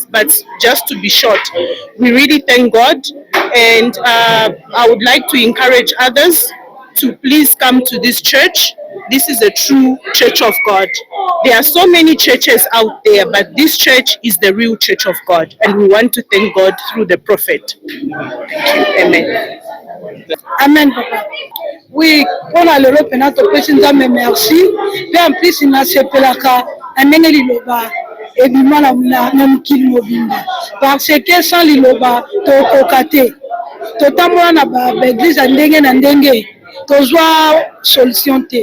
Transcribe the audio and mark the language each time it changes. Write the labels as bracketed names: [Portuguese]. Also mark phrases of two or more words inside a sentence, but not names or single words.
[English] But just to be short, we really thank God. And I would like to encourage others to please come to this church. This is a true church of God. There are so many churches out there, but this church is the real church of God, and we want to thank God through the prophet. Amen. Amen, Papa. [Lingala] Oui, mpona lelo pena topesi Nzambe merci. Pe [French] en plus [Lingala] nasepelaka na ndenge liloba ebima na mokili mobimba. [French] Parce que sans [Lingala] liloba tokoka te. Totambola na baeglise ya ndenge na ndenge tozwa solution te.